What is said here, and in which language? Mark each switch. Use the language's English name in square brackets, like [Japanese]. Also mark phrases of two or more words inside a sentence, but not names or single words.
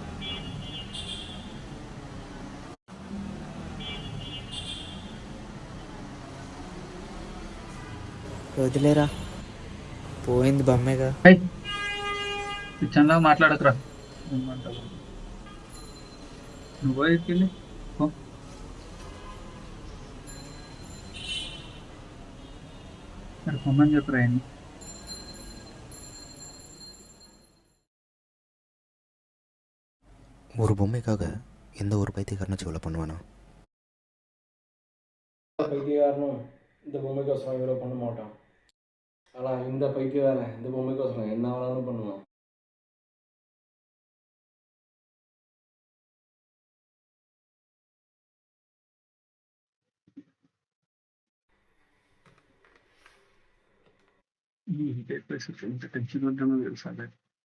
[Telugu] వదిలేరా, పోయింది బొమ్మేగా. కిచెన్లో మాట్లాడకురా. నువ్వు ఎక్కింది పొమ్మని చెప్పు రాయండి. [Tamil] ஒரு பொம்மைக்காக எந்த ஒரு பைத்தியக்காரனும் இவ்வளோ பண்ணுவானா? பைத்தியக்காரனும் இந்த பொம்மைக்கோசரம் இவ்வளோ பண்ண மாட்டான். ஆனால் இந்த பைத்தியக்காரன் இந்த பொம்மைக்கோசரம் என்ன வேணாலும் பண்ணுவான். [Telugu] ఇంత టెన్షన్ ఉంటుందో తెలుసా?